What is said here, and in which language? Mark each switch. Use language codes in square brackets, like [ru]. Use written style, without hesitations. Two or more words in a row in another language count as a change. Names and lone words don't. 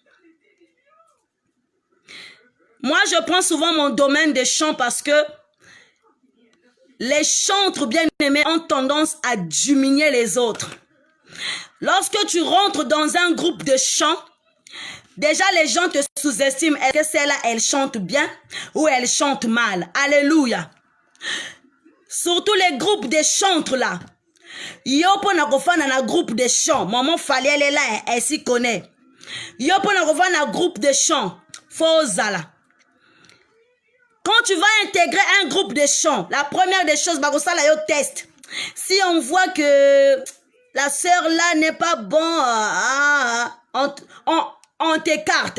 [fr] Moi, je prends souvent mon domaine des chants parce que les chantres, bien-aimés, ont tendance à diminuer les autres. Lorsque tu rentres dans un groupe de chants, déjà, les gens te sous-estiment. Est-ce que celle-là, elle chante bien ou elle chante mal? Alléluia. Surtout les groupes de chantres là. [ln] Yo pona kofana na [fr] groupe de chants. Maman Fali, elle est là, elle s'y connaît. [ln] Yo pona kofana na [fr] groupe de chants. [ln] Fozala. [fr] Quand tu vas intégrer un groupe de chants, la première des choses, [ln] bakosala yo test. [fr] Si on voit que la sœur là n'est pas bon, on t'écarte.